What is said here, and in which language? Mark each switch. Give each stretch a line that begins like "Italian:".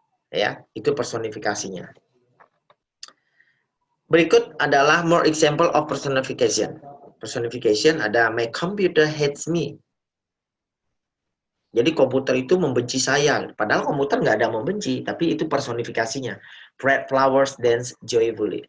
Indonesian: Ya, itu personifikasinya. Berikut adalah
English: more example of personification. Personification
Indonesian: ada
English: my computer hates me.
Indonesian: Jadi komputer itu membenci saya. Padahal komputer nggak ada membenci, tapi itu personifikasinya.
English: Red flowers dance joyfully.